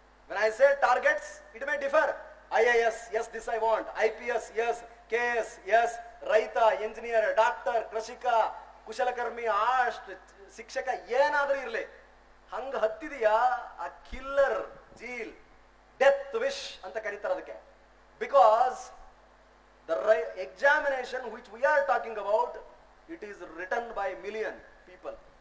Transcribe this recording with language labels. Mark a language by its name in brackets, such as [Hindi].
[English] when I say targets, it may differ. IAS, yes, this I want. IPS, yes. KS, yes. [Kannada] ರೈತ, engineer, doctor, ಕೃಷಿಕ, ಕುಶಲಕರ್ಮಿ, ಶಿಕ್ಷಕ, ಏನಾದ್ರೂ ಇರ್ಲಿ. ಹಂಗ ಹತ್ತಿದೆಯಾ ಆ ಕಿಲ್ಲರ್ ಜೀಲ್, ಡೆತ್ ವಿಶ್ ಅಂತ ಕರೀತಾರೆ ಅದಕ್ಕೆ. [English] Because the examination which we are talking about, it is written by million people.